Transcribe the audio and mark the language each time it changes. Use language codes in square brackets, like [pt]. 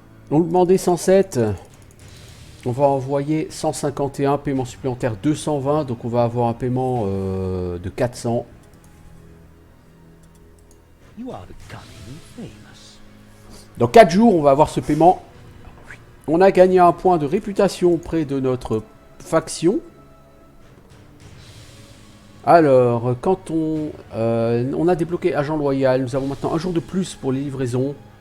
[fr] On demandait 107. On va envoyer 151. Paiement supplémentaire 220. Donc on va avoir un paiement de 400. [en] You are becoming famous. [fr] Dans 4 jours, on va avoir ce paiement. On a gagné un point de réputation auprès de notre faction. Alors, quand on a débloqué agent loyal, nous avons maintenant un jour de plus pour les livraisons.